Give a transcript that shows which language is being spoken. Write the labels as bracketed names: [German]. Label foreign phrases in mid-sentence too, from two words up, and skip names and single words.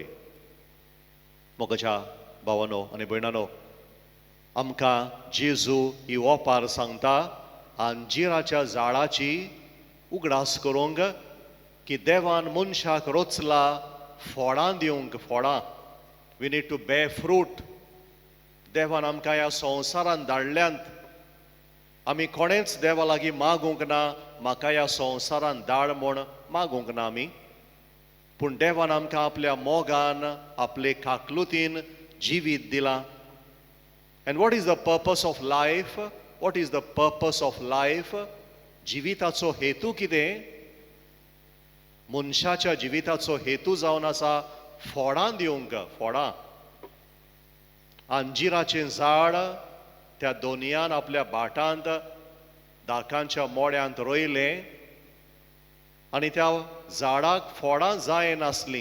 [Konkani] मोगाच्या भावानो आनी भयणानो, आमकां जेजू ही ओपार सांगता अंजिराच्या झाडाची उगडास करूंक की देवान मनशाक रोचला फोडां दिवंक. फोडां. [English] we need to bear fruit. [Konkani] देवान आमकां ह्या संवसारांत धाडल्यांत. आमी कोणेंच देवा लागीं मागूंक ना म्हाका ह्या संवसारांत धाड म्हूण मागूंक ना आमी. पूण देवान आमकां आपल्या मोगान आपले काकलुतीन जिवीत दिलां. [English] and what is the purpose of life? what is the purpose of life? [Konkani] जिविताचो हेतू कितें? मनशाच्या जिविताचो हेतू जावन आसा फोडां दिवंक. फोडां. अंजिराचें झाड त्या दोनयान आपल्या भाटांत दाकांच्या मोड्यांत रोयलें आनी त्या झाडाक फोडां जाय नासलीं.